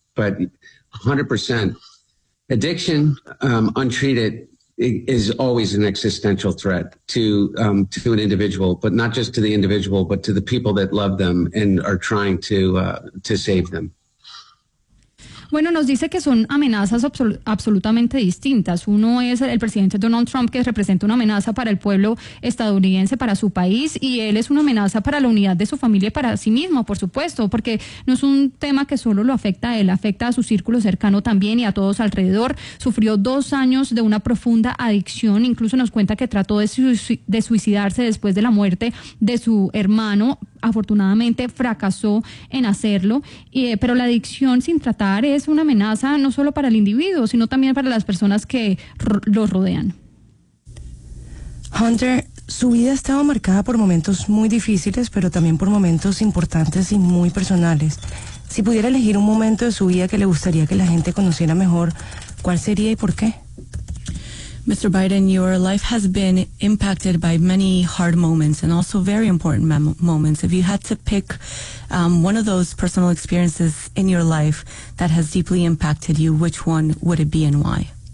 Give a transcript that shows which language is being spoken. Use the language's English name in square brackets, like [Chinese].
[English] But 100% addiction, untreated, is always an existential threat to an individual, but not just to the individual, but to the people that love them and are trying to save them. [Spanish] Bueno, nos dice que son amenazas absolutamente distintas. Uno es el presidente Donald Trump, que representa una amenaza para el pueblo estadounidense, para su país, y él es una amenaza para la unidad de su familia y para sí mismo, por supuesto, porque no es un tema que solo lo afecta a él, afecta a su círculo cercano también y a todos alrededor. Sufrió 2 años de una profunda adicción, incluso nos cuenta que trató de suicidarse después de la muerte de su hermano. Afortunadamente fracasó en hacerlo, pero la adicción sin tratar es una amenaza no solo para el individuo, sino también para las personas que lo rodean. Hunter, su vida ha estado marcada por momentos muy difíciles, pero también por momentos importantes y muy personales. Si pudiera elegir un momento de su vida que le gustaría que la gente conociera mejor, ¿cuál sería y por qué? [English] Mr. Biden, your life has been impacted by many hard moments and also very important moments. If you had to pick one of those personal experiences in your life that has deeply impacted you, which one would it be and why?